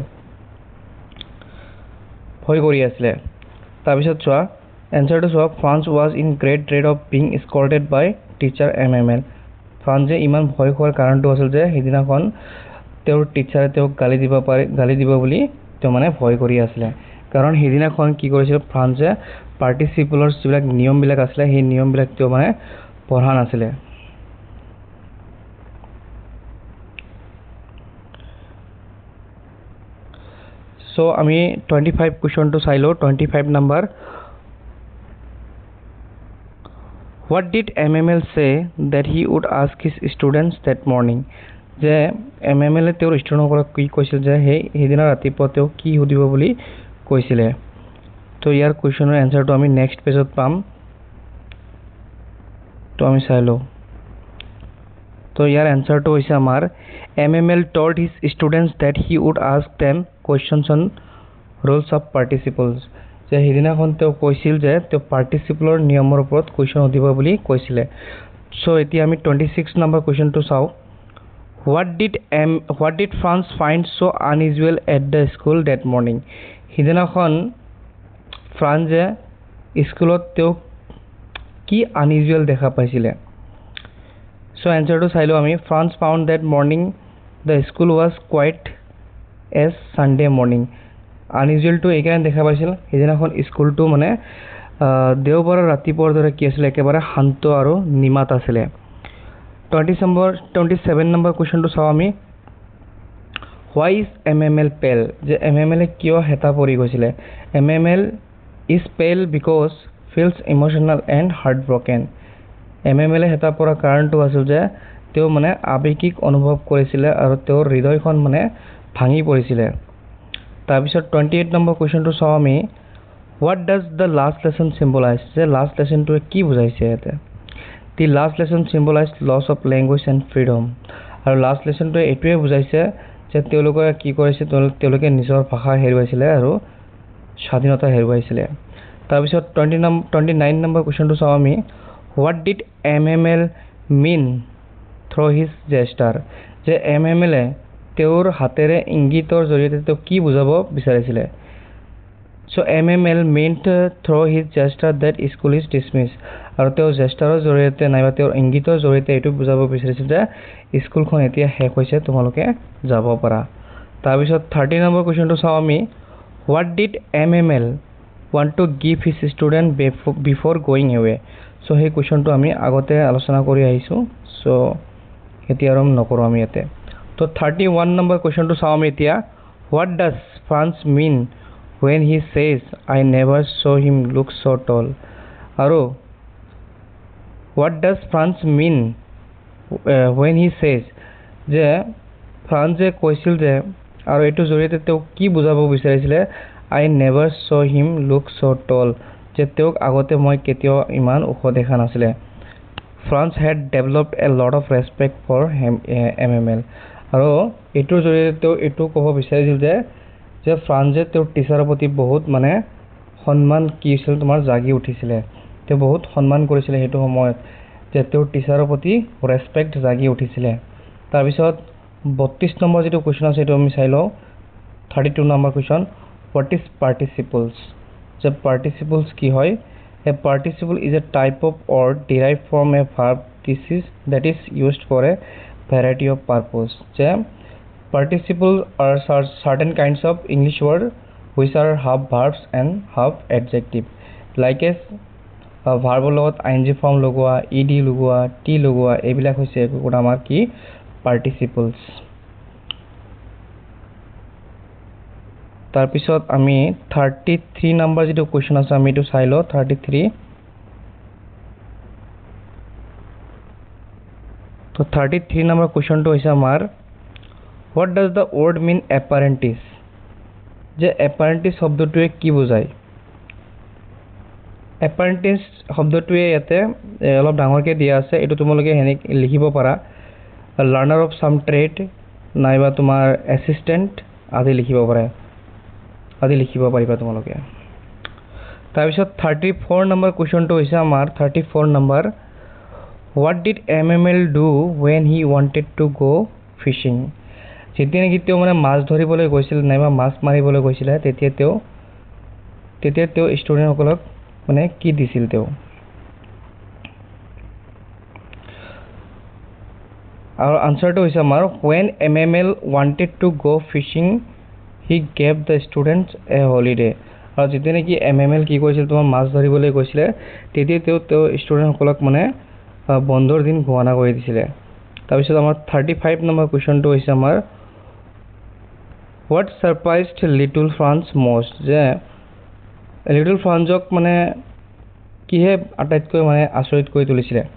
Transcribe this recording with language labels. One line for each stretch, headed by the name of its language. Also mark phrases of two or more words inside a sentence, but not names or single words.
Assamese: আছিলে তাৰপিছত চোৱা এনসাৰটো চোৱা
English: France was in great dread of being scolded by teacher MML
Assamese: ফ্ৰান্সে ইমান ভয় খোৱাৰ কাৰণটো আছিল যে সেইদিনাখন তেওঁৰ টিচাৰে তেওঁক গালি দিব বুলি তেওঁ মানে ভয় কৰি আছিলে কাৰণ সেইদিনাখন কি কৰিছিল ফ্ৰান্সে পাৰ্টিচিপলৰ যিবিলাক নিয়মবিলাক আছিলে সেই নিয়মবিলাক তেওঁ মানে পঢ়া নাছিলে So আমি 25 কোৱেশ্চনটো চাই লওঁ 25 নাম্বাৰ
English: What did MML say that he would ask his students that morning
Assamese: যে MML তেওঁৰ ষ্টুডেণ্টসকলক কি কৈছিল যে সেইদিনা ৰাতিপুৱা তেওঁ কি সুধিব বুলি কৈছিলে তো ইয়াৰ কোৱেশ্চনৰ এনসাৰটো আমি
English: next pageত
Assamese: পাম তো আমি চাই লওঁ তো ইয়াৰ এনসাৰটো হৈছে আমাৰ
English: MML told his students that he would ask them questions on rules of participles
Assamese: যে সেইদিনাখন তেওঁ কৈছিল যে তেওঁ পাৰ্টিচিপলৰ নিয়মৰ ওপৰত কুৱেশ্যন সুধিব বুলি কৈছিলে সো এতিয়া আমি 26 নম্বৰ কুৱেশ্যনটো চাওঁ
English: what did France find so unusual at the school that morning
Assamese: সেইদিনাখন ফ্ৰান্সে স্কুলত তেওঁ কি unusual দেখা পাইছিলে
English: So answer
Assamese: তো আছিল আমি
English: France found that morning the school was quiet as Sunday morning.
Assamese: Unusual তো এখন দেখা পাইছিল হেদিনাখন school তো মানে দেওবাৰ ৰাতিপুৱাৰ দৰে কি আছিলে একেবাৰে শান্ত আৰু নিমাত আছিলে 27
English: number question
Assamese: তো চাওঁ আমি
English: why is MML pale
Assamese: যে MML কিয় হেঁটা পৰি গৈছিলে
English: MML is pale because feels emotional and heartbroken
Assamese: MML হেতা পৰা কাৰণটো আছিল যে তেওঁ মানে আবেগিক অনুভৱ কৰিছিল আৰু তেওঁৰ হৃদয়খন মানে ভাঙি পৰিছিল তাৰপিছত 28 নম্বৰ কোৱেশ্চনটো চাও আমি
English: what does the last lesson symbolize
Assamese: যে
English: last lessonটো
Assamese: কি বুজাইছে ইয়াতে
English: the last lesson symbolized loss of language and freedom
Assamese: আৰু
English: last lessonটো
Assamese: এটোৱে বুজাইছে যে তেওঁলোকে কি কৰিছে তেওঁলোকে নিজৰ ভাষা হেৰুৱাইছিল আৰু স্বাধীনতা হেৰুৱাইছিল তাৰপিছত 29 নম্বৰ কোৱেশ্চনটো চাও আমি
English: What did MML mean through his gesture?
Assamese: যে MML তেওঁৰ হাতেৰে ইংগিতৰ জৰিয়তে তেওঁ কি বুজাব বিচাৰিছিলে
English: So MML meant through his gesture that school is dismissed
Assamese: আৰু তেওঁৰ জেষ্টাৰৰ জৰিয়তে নাইবা তেওঁৰ ইংগিতৰ জৰিয়তে এটো বুজাব বিচাৰিছিল যে স্কুলখন এতিয়া শেষ হৈছে তোমালোকে যাব পাৰা তাৰপিছত 30 নম্বৰ কোৱেশ্চনটো চাও আমি
English: What did MML want to give his student before going away
Assamese: So hey question to আমি আগতে আলোচনা কৰি আহিছো সো এতিয়া আৰম্ভ নকৰো আমি ইয়াতে তো 31 নম্বৰ question to চাও আমি এতিয়া
English: what does France mean when he says I never saw him look so tall
Assamese: আৰু
English: what does France mean when he says
Assamese: যে ফ্ৰান্সে কৈছিল যে আৰু এটো জৰিয়তে তেওঁ কি বুজাব বিচাৰিছিলে
English: I never saw him look so tall
Assamese: যে তেওঁক আগতে মই কেতিয়াও ইমান ওখ দেখা নাছিলে
English: France had developed a lot of respect for MML
Assamese: আৰু এটোৰ জৰিয়তে তেওঁ এটো ক'ব বিচাৰিছিল যে ফ্ৰান্সে তেওঁৰ টিচাৰৰ প্ৰতি বহুত মানে সন্মান কিছিল তোমাৰ জাগি উঠিছিলে তেওঁ বহুত সন্মান কৰিছিলে হেতু সময়ত যে তেওঁৰ টিচাৰৰ প্ৰতি ৰেসপেক্ট জাগি উঠিছিলে তাৰ পিছত 32 নম্বৰ যেটো কোৱেশ্চন আছে এটো আমি চাই লও 32 নম্বৰ কোৱেশ্চন
English: what is participles The participles
Assamese: কি হয়
English: A participle is a type of word derived from a verb that is used for a variety of purpose
Assamese: যে
English: participles are certain kinds of English words which are half verbs and half adjective like as verb
Assamese: লগত
English: ing form
Assamese: লগোৱা ed লগোৱা t লগোৱা এইবিলাক হৈছে কোন আমাৰ কি participles তাৰপিছত আমি 33 নম্বৰ যেটো কোৱেশ্চন আছে আমি এটো চাই লও 33 So 33 number question তো হৈছে আমাৰ
English: what does the word mean apprentice
Assamese: je apprentice শব্দটোৱে কি বুজায় apprentice শব্দটোৱে ইয়াতে অলপ ডাঙৰকে দিয়া আছে এটো তোমালোকে হেনে লিখিব পাৰা
English: learner of some
Assamese: trade নাইবা তোমাৰ assistant আদি লিখিব পাৰিবা তোমালোকে তাৰপিছত 34 নম্বৰ কোৱেশ্চনটো হৈছে আমাৰ 34 নম্বৰ
English: what did MML do when he wanted to go fishing
Assamese: যেতিয়া নেকি তেওঁ মানে মাছ ধৰিবলৈ গৈছিল নাইবা মাছ মাৰিবলৈ গৈছিল তেতিয়া তেওঁ ষ্টুডেন্ট সকলক মানে কি দিছিল তেওঁ আৰু আনসাৰটো হৈছে আমাৰ
English: when MML wanted to go fishing he gave the students a holiday
Assamese: আৰু যেতিয়া নেকি MML কি কৰিছিল তোমাৰ মাছ ধৰিবলৈ গৈছিল তেতিয়া তেওঁ ষ্টুডেন্ট সকলক মানে বন্ধৰ দিন ঘোষণা কৰি দিছিল তাৰপিছত আমাৰ 35 নম্বৰ কোৱেশ্চনটো হৈছে আমাৰ
English: what surprised little Franz most
Assamese: যে লিটল ফ্ৰান্সক মানে কিহে আটাইতকৈ মানে আচৰিত কৰি তুলিছিল